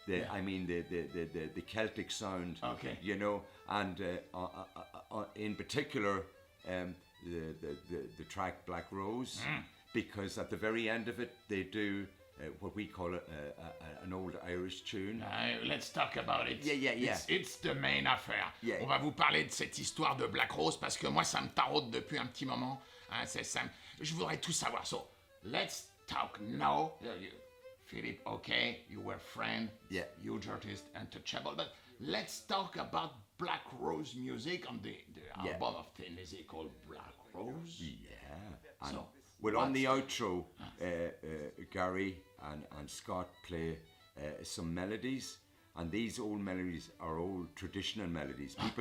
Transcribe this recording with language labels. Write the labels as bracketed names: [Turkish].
[English] I mean the Celtic sound, you know, and in particular the track Black Rose, because at the very end of it they do what we call an old Irish tune. Let's talk about it. Yeah. It's the main affaire. Yeah. [French] On va vous parler de cette histoire de Black Rose parce que moi ça me taraude depuis un petit moment. Hein, je voudrais tout savoir. [English] So, let's talk now. Philip, okay, you were friend, huge artist, untouchable, but let's talk about Black Rose music on the album of Thin Lizzy called Black Rose. Yeah. And, So, well, on the outro, Gary and Scott play some melodies, and these old melodies are old traditional melodies.